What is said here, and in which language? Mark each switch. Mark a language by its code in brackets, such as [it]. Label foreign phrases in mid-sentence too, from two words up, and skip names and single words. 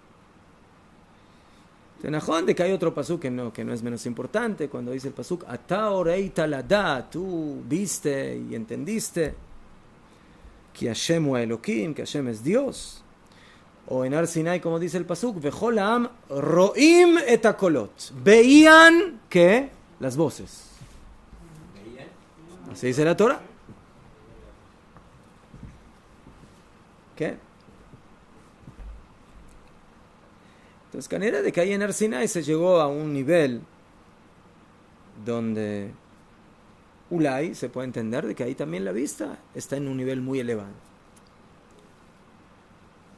[es] Najón de que hay otro pasuk que no es menos importante, cuando dice el pasuk, [he] אתה הראית לדעת, [es] tú viste y entendiste que [he] השם הוא אלהים, [es] que Hashem es Dios. O en Ar Sinai, como dice el pasuk, [he] וכל העם רואים את הקולות. [es] Veían, ¿qué? Las voces. Así dice la Torah. ¿Qué? Entonces, canera de que ahí en Ar Sinai se llegó a un nivel donde Ulay se puede entender de que ahí también la vista está en un nivel muy elevado.